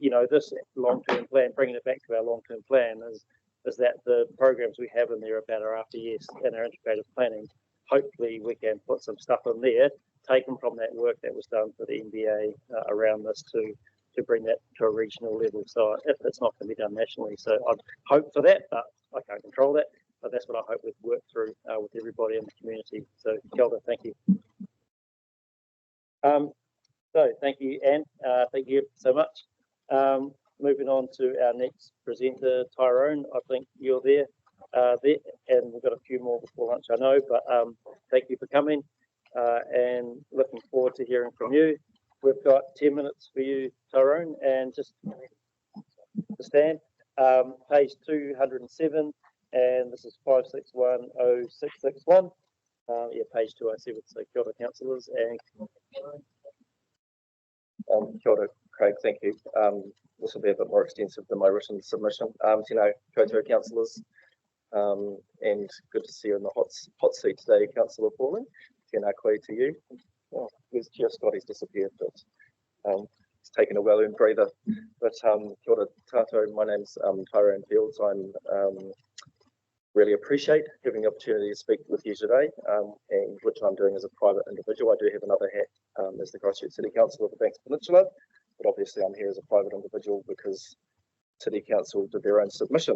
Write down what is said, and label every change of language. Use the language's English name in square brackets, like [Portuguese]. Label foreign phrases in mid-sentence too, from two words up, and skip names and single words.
[English] You know, this long-term plan, bringing it back to our long-term plan, is that the programs we have in there about our after-yes and our integrated planning, hopefully we can put some stuff in there taken from that work that was done for the NBA around this to bring that to a regional level. So if it's not going to be done nationally, so I'd hope for that, but I can't control that. But that's what I hope we've worked through with everybody in the community. [Māori] So kia ora, [English] thank you. So thank you, Anne. Thank you so much. Moving on to our next presenter, Tyrone. I think you're there, and we've got a few more before lunch, I know. But thank you for coming, and looking forward to hearing from you. We've got 10 minutes for you, Tyrone, and just to stand. Page 207, and this is 5610661. Yeah, page 207. So [Māori] kia ora, [English] councillors, and [Māori] kia ora, [English] Craig. Thank you. This will be a bit more extensive than my written submission. [Māori] Tēnā koutou [English] councillors, and good to see you in the hot seat today, Councillor Pauling. [Māori] Tēnā koe [English] to you. Oh, where's Chair Scott? He's disappeared, but he's taken a well-earned breather. [Māori] But kia ora tātou, [English] my name's Tyrone Fields. I'm really appreciate having the opportunity to speak with you today, and which I'm doing as a private individual. I do have another hat as the Christchurch City Council of the Banks Peninsula, but obviously I'm here as a private individual because City Council did their own submission.